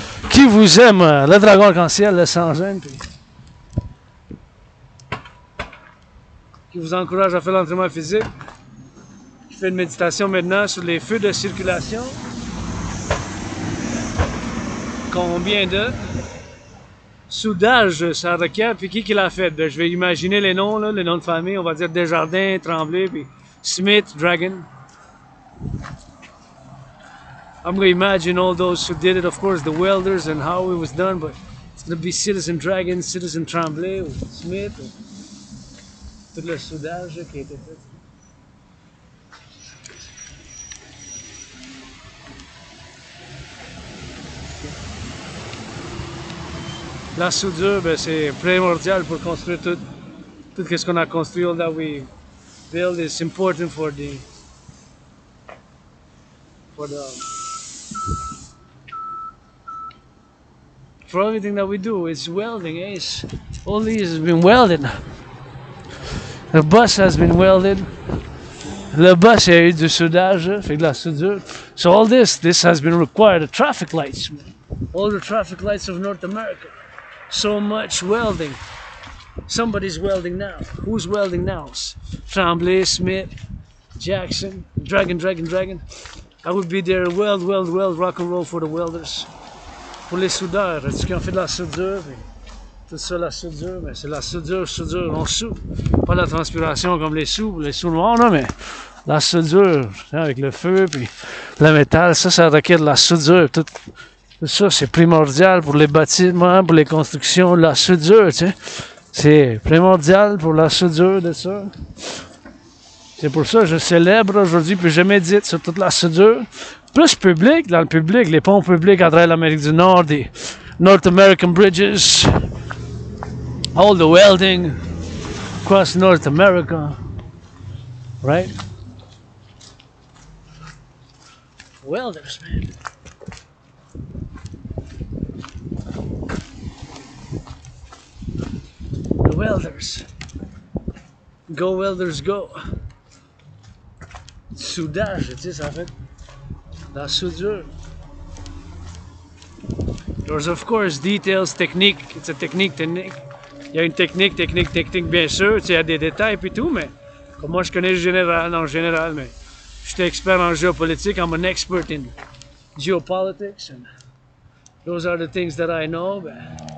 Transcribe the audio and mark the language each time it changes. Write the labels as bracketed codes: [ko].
[fr] Qui vous aime, le dragon arc-en-ciel, le sans-gêne, puis qui vous encourage à faire l'entraînement physique, qui fait une méditation maintenant sur les feux de circulation. Combien de soudage ça requiert, puis qui l'a fait? Ben, je vais imaginer les noms, là, les noms de famille, on va dire Desjardins, Tremblay, puis Smith, Dragon. [en] I'm going to imagine all those who did it, of course, the Welders and how it was done, but it's going to be Citizen Dragon, Citizen Tremblay, [fr] ou Smith, ou tout le soudage là, qui a été fait. La soudure, ben, c'est primordial pour construire tout ce qu'on a construit, [en] all that we build is important for everything that we do. It's welding, eh? All these has been welded. The bus has been welded. [fr] Le bus a eu du soudage, fait de la soudure. [en] So all this has been required. The traffic lights, man. All the traffic lights of North America. So much welding. Somebody's welding now. Who's welding now? Tremblay, Smith, Jackson, Dragon. I would be there. Weld, rock and roll for the Welders. [fr] Pour les soudeurs, est-ce qu'ils ont fait de la soudure? Tout ça, la soudure, mais c'est la soudure. On soude. Pas la transpiration comme les sous noirs, non, mais la soudure, avec le feu, puis le métal, ça requiert de la soudure. Tout ça, c'est primordial pour les bâtiments, pour les constructions, la soudure, tu sais. C'est primordial pour la soudure de ça. C'est pour ça que je célèbre aujourd'hui, puis je médite sur toute la soudure. Plus public, dans le public, les ponts publics à travers l'Amérique du Nord, des [en] North American bridges, all the welding across North America, right? Welders, man. The Welders. Go Welders, go. [fr] Soudage, tu sais, ça fait la soudure. [en] There's of course details, technique. It's a technique. [fr] Il y a une technique, bien sûr. Tu sais, il y a des détails et tout, mais comme moi je connais le général, mais je suis expert en géopolitique. [en] I'm an expert in geopolitics, and those are the things that I know, man.